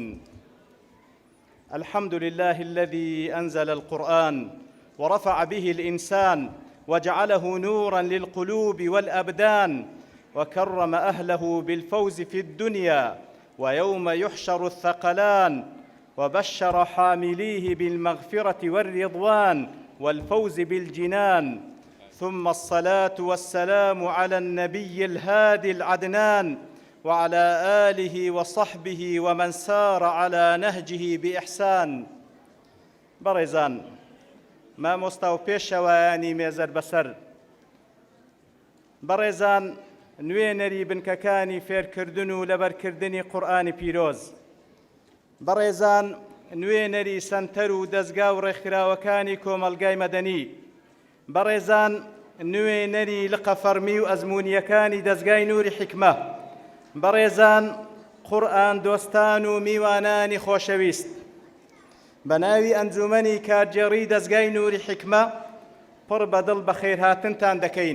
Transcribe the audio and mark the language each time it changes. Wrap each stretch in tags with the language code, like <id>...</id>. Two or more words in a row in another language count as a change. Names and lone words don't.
<ar>الحمد لله الذي أنزل القرآن ورفع به الإنسان وجعله نوراً للقلوب والأبدان وكرم أهله بالفوز في الدنيا ويوم يحشر الثقلان وبشر حامليه بالمغفرة والرضوان والفوز بالجنان. ثم الصلاة والسلام على النبي الهادي العدنان وعلى آله وصحبه ومن سار على نهجه بإحسان.</ar> <ckb>بەڕێزان، مامۆستا و پێشەوایانی مێزەر بەسەر، بەڕێزان، نوێنەری بنکەکانی فێرکردن و لەبەرکردنی قورئانی پیرۆز، بەڕێزان، نوێنەری سەنتەر و دەستگا و ڕێکخراوەکانی کۆمەلگای مەدەنی، بەڕێزان، نوێنەری لقە فەرمی و ئەزموونیەکانی دەستگای نووری حیکمە، بەڕێزان، قورئان دۆستان و میوانانی خۆشەویست، بە ناوی ئەنجومەنی کارجێڕی دەستگای نووری حیکمە پڕ بەدڵ بە خێرهاتنتان دەکەین.</ckb>